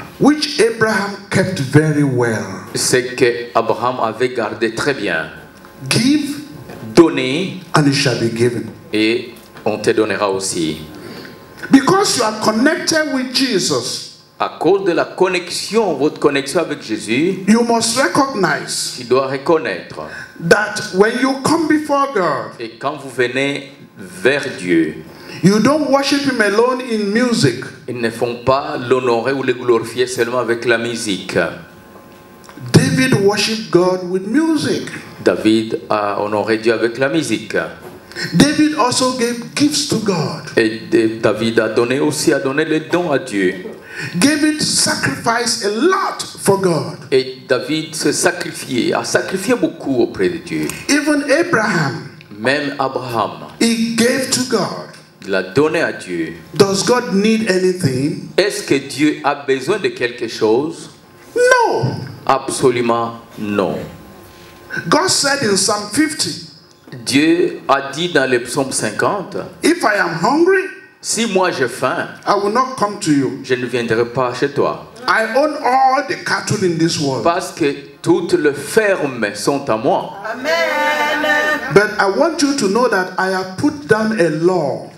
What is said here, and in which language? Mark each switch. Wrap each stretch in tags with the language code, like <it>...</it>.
<en>Which Abraham kept very well.</en> <fr>C'est que Abraham avait gardé très bien.</fr> <en>Give.</en> <fr>Donner.</fr> <en>And it shall be given.</en> <fr>Et on te donnera aussi.</fr> <en>Because you are connected with Jesus.</en> <fr>À cause de la connexion, votre connexion avec Jésus,</fr> <en>you must recognize.</en> <fr>Tu dois reconnaître.</fr> <en>That when you come before God.</en> <fr>Et quand vous venez vers Dieu.</fr> <en>You don't worship Him alone in music.</en> <fr>Ils ne font pas l'honorer ou le glorifier seulement avec la musique.</fr> <en>David worshiped God with music.</en> <fr>David a honoré Dieu avec la musique.</fr> <en>David also gave gifts to God.</en> <fr>Et David a donné les dons à Dieu.</fr> <en>David sacrificed a lot for God.</en> <fr>Et David a sacrifié beaucoup auprès de Dieu.</fr> <en>Even Abraham.</en> <fr>Même Abraham.</fr> <en>He gave to God.</en> <fr>Il a donné à Dieu.</fr> <en>Does God need anything?</en> <fr>Est-ce que Dieu a besoin de quelque chose?</fr> <en>No.</en> <fr>Absolument non.</fr> <en>God said in Psalm 50.</en> <fr>Dieu a dit dans le psaume 50.</fr> <en>If I am hungry,</en> <fr>si moi j'ai faim,</fr> <en>I will not come to you.</en> <fr>Je ne viendrai pas chez toi.</fr> <en>I own all the cattle in this world.</en> <fr>Parce que toutes les fermes sont à moi.</fr> <en>Amen. But I want you to know that I have put down a law.</en>